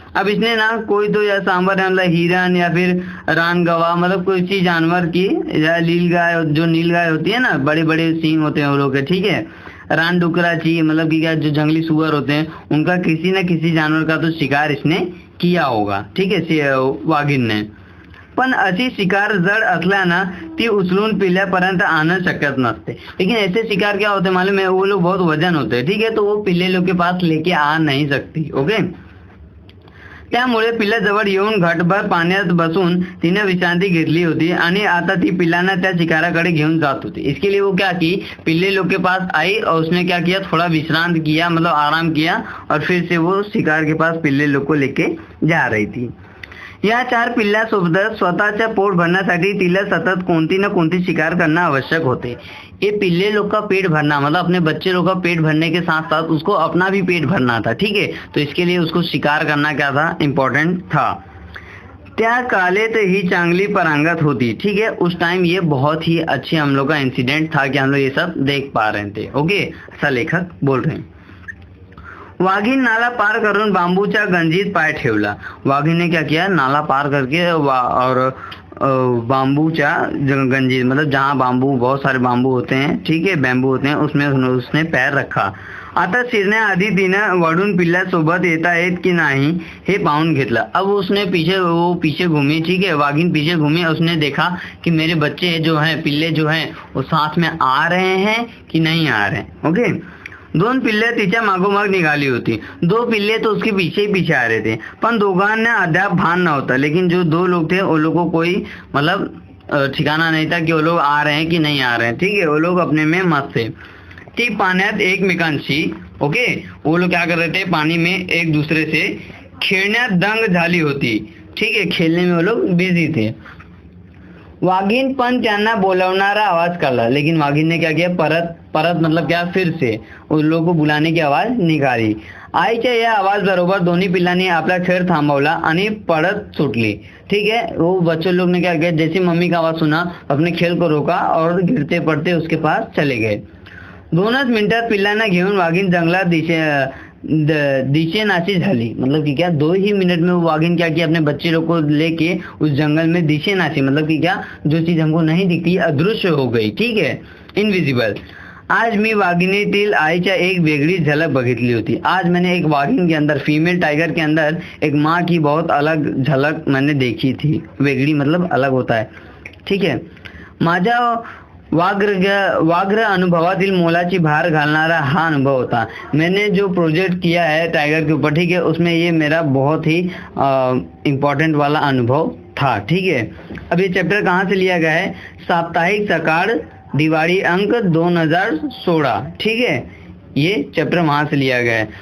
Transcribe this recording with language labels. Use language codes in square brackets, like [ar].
[hi] अब इसने ना कोई तो या सांबर मतलब हिरन या फिर रानगवा मतलब कोई सी जानवर की, या नीलगाय, जो नीलगाय होती है ना, बड़े बड़े सींग होते हैं वो लोग के, ठीक है। रानडुकराची मतलब कि क्या, जो जंगली सुअर होते हैं उनका किसी न किसी जानवर का तो शिकार इसने किया होगा, ठीक है, वाघिण ने। [mr] पण अशी शिकार जड असल्यानं ती उचलून पिल्ल्यापर्यंत आणणं शक्य नसते। [hi] लेकिन ऐसे शिकार क्या होते मालूम है, वो लोग बहुत वजन होते हैं, ठीक है, तो वो पिल्ले लोग के पास लेके आ नहीं सकती। [mr] ओके, त्यामुळे पिल्ल्याजवळ येऊन घटभर पाण्यात बसून तिने विश्रांती घेतली होती आणि आता ती पिल्लांना त्या शिकाराकडे घेऊन जात होती। [hi] इसके लिए वो क्या की, पिल्ले लोग के पास आई और उसने क्या किया, थोड़ा विश्रांत किया मतलब आराम किया, और फिर से वो शिकार के पास पिल्ले लोग को लेके जा रही थी। [mr] या 4 पिल्ल्यासोबत स्वतःच्या पोट भरण्यासाठी तिला सतत कोणती न कोणती शिकार करना आवश्यक होते। [hi] ये पिल्ले लोग का पेट भरना मतलब अपने बच्चे लोग का पेट भरने के साथ साथ उसको अपना भी पेट भरना था, ठीक है। तो इसके लिए उसको शिकार करना क्या था, इम्पोर्टेंट था। [mr] त्या कालेत ही चांगली पारंगत होती, [hi] ठीक है। उस टाइम ये बहुत ही अच्छे हम लोग का इंसिडेंट था कि हम लोग ये सब देख पा रहे थे। ओके, ऐसा लेखक बोल रहे हैं। [mr] वाघिण नाला पार करून बांबूच्या गंजीत पाय ठेवला। [hi] वाघिण ने क्या किया, नाला पार करके और [mr] बांबूच्या गंजीत [hi] मतलब जहाँ बांबू, बहुत सारे बांबू होते हैं, ठीक है, बैम्बू होते हैं, उसमें उसने पैर रखा। [mr] आता शिरण्याआधी तिनं वळून पिल्ल्यासोबत येता येत की नाही हे पाहून घेतलं। [hi] अब उसने पीछे घूमी, ठीक है, वाघिण पीछे घूमी, उसने देखा कि मेरे बच्चे जो हैं, पिल्ले जो हैं, वो साथ में आ रहे हैं कि नहीं आ रहे हैं। [mr] ओके, 2 पिल्ले तिच्या मागोमाग निघाली होती। [hi] 2 पिल्ले तो उसके पीछे ही पीछे आ रहे थे, [mr] पण दोघांना अद्याप भान नव्हता। [hi] लेकिन जो 2 लोग थे वो लोगों को कोई मतलब ठिकाना नहीं था कि वो लोग आ रहे हैं कि नहीं आ रहे हैं, ठीक है। वो लोग अपने में मस्त थे। [mr] ती पाण्यात एकमेकांशी, [hi] ओके, वो लोग क्या कर रहे थे, पानी में एक दूसरे से [mr] खेळण्यात दंग झाली होती, [hi] ठीक है, खेलने में वो लोग बिजी थे। [mr] वाघिण पण त्यांना बोलवणारा आवाज काढला। [hi] लेकिन वाघिण ने क्या किया, परत मतलब क्या, फिर से उन लोगों को बुलाने की आवाज निकाली। [mr] आईच्या या आवाज बरोबर दोन्ही पिल्लांनी आपला खेळ थांबवला आणि पळत सुटली, ठीक है। [hi] वो बच्चे लोग ने क्या किया, जैसे मम्मी का आवाज सुना अपने खेल को रोका और गिरते पड़ते उसके पास चले गए। [mr] 2च मिनिटात पिल्लांना घेऊन वाघिण दिशेनाशी झाली, [hi] मतलब कि क्या 2 ही मिनट में वो वागिन क्या किया, अपने बच्चे लोग को लेके उस जंगल में दिशेनाशी, मतलब कि क्या, जो चीज हमको नहीं दिखती अदृश्य हो गई, ठीक है, इनविजिबल। [mr] आज मी वाघिणीतील आईच्या एक वेगळी झलक बघितली होती। [hi] आज मैंने एक वागिन के अंदर, फीमेल टाइगर के अंदर एक माँ की बहुत अलग झलक मैंने देखी थी। वेगळी मतलब अलग होता है, ठीक है। [mr] माझ्या व्याघ्र अनुभवातील मोलाची भार घालणारा हा अनुभव होता। [hi] मैंने जो प्रोजेक्ट किया है टाइगर के ऊपर, ठीक है, उसमें ये मेरा बहुत ही इम्पोर्टेंट वाला अनुभव था, ठीक है। अब ये चैप्टर कहाँ से लिया गया है? साप्ताहिक सकाळ दिवाળી अंक 2016, ठीक है, ये चैप्टर वहां से लिया गया है।